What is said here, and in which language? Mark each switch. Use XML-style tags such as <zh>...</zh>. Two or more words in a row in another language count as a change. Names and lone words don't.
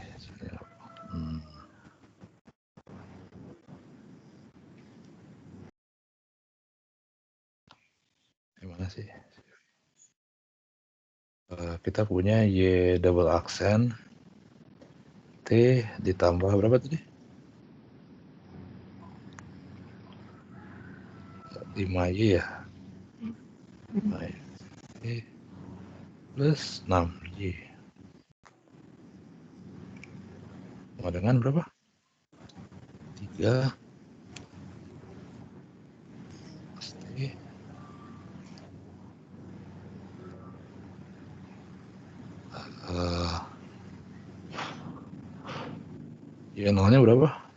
<id>Sini. Gimana sih? Kita punya Y</id> <en>double accent</en> <id>T ditambah berapa tadi? 5Y ya? 5Y plus 6Y. Sama dengan berapa? 3 pasti Y nolnya berapa?</id>